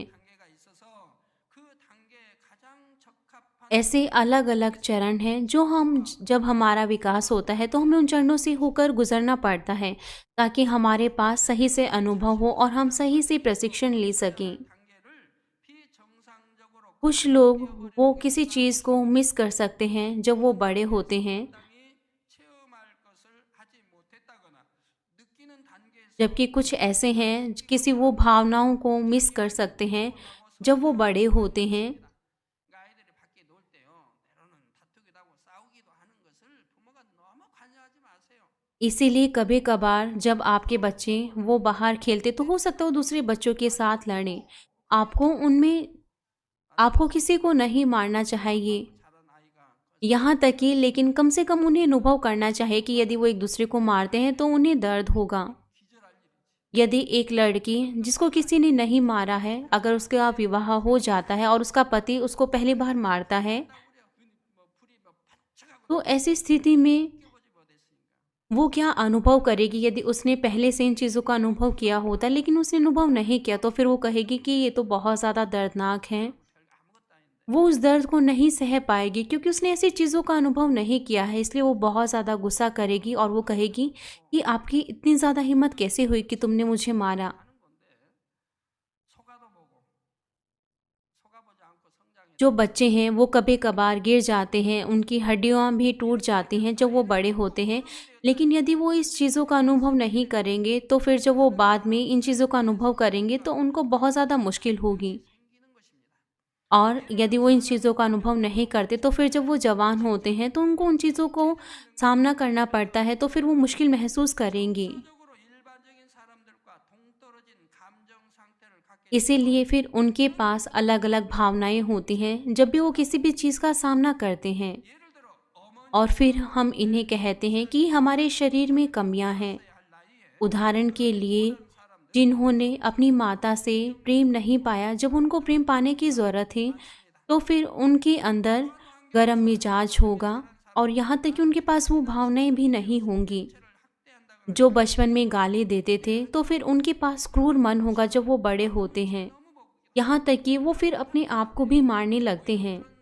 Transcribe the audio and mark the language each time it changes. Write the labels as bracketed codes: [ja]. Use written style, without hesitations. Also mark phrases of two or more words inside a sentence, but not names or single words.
[ko] 단계가 있어서 그 단계에 가장 적합한 [hi] ऐसे अलग अलग चरण हैं जो हम जब हमारा विकास होता है तो हमें उन चरणों से होकर गुजरना पड़ता है ताकि हमारे पास सही से अनुभव हो और हम सही से प्रशिक्षण ले सकें। [ko] 단계를 비정상적으로 [hi] कुछ लोग वो किसी चीज़ को मिस कर सकते हैं जब वो बड़े होते हैं, [ko] 적당히 체험할 것을 하지 못했다거나 느끼는 단계에서 [hi] जबकि कुछ ऐसे हैं किसी वो भावनाओं को मिस कर सकते हैं जब वो बड़े होते हैं। [ko] 그러니까 아이들이 밖에 놀 때요 때로는 다투기도 하고 싸우기도 하는 것은 부모가 너무 관여하지 마세요. [hi] इसीलिए कभी कभार जब आपके बच्चे वो बाहर खेलते तो हो सकता है वो दूसरे बच्चों के साथ लड़ें। आपको उनमें आपको किसी को नहीं मारना चाहिए। [ko] 자란 아이가 [hi] यहाँ तक कि लेकिन कम से कम उन्हें अनुभव करना चाहिए कि यदि वो एक दूसरे को मारते हैं तो उन्हें दर्द होगा। [ko] 기절할 일이지. [hi] यदि एक लड़की जिसको किसी ने नहीं मारा है, अगर उसका विवाह हो जाता है और उसका पति उसको पहली बार मारता है, [ko] 불이 뭐 반짝하고 [hi] तो ऐसी स्थिति में [ko] 느껴보지 못했으니까. [hi] वो क्या अनुभव करेगी? यदि उसने पहले से इन चीज़ों का अनुभव किया होता लेकिन उसने अनुभव नहीं किया तो फिर वो कहेगी कि ये तो बहुत ज़्यादा दर्दनाक है। [ko] 별거 아무것도 아닌데. [hi] वो उस दर्द को नहीं सह पाएगी क्योंकि उसने ऐसी चीज़ों का अनुभव नहीं किया है, इसलिए वो बहुत ज़्यादा गुस्सा करेगी और वो कहेगी कि आपकी इतनी ज़्यादा हिम्मत कैसे हुई कि तुमने मुझे मारा। [ko] 하는 건데 속아보지 않고 성장해. [hi] जो बच्चे हैं वो कभी कभार गिर जाते हैं, उनकी हड्डियाँ भी टूट जाती हैं जब वो बड़े होते हैं, लेकिन यदि वो इस चीज़ों का अनुभव नहीं करेंगे तो फिर जब वो बाद में इन चीज़ों का अनुभव करेंगे तो उनको बहुत ज़्यादा मुश्किल होगी। [ko] 생기는 것입니다. [hi] और यदि वो इन चीज़ों का अनुभव नहीं करते तो फिर जब वो जवान होते हैं तो उनको उन चीज़ों को सामना करना पड़ता है, तो फिर वो मुश्किल महसूस करेंगी। [ko] 적으로 일반적인 사람들과 동떨어진 감정 상태를 갖게 [hi] इसीलिए फिर उनके पास अलग अलग भावनाएं होती हैं जब भी वो किसी भी चीज़ का सामना करते हैं। [ko] 예를 들어 어머니 [hi] और फिर हम इन्हें कहते हैं कि हमारे शरीर में कमियां हैं। [ko] 할 나이에 [hi] उदाहरण के लिए [ko] 사람들 [hi] जिन्होंने अपनी माता से प्रेम नहीं पाया जब उनको प्रेम पाने की ज़रूरत थी, तो फिर उनके अंदर गर्म मिजाज होगा और यहाँ तक कि उनके पास वो भावनाएं भी नहीं होंगी। [ko] 학대한다 [hi] जो बचपन में गाली देते थे तो फिर उनके पास क्रूर मन होगा जब वो बड़े होते हैं, यहाँ तक कि वो फिर अपने आप को भी मारने लगते हैं।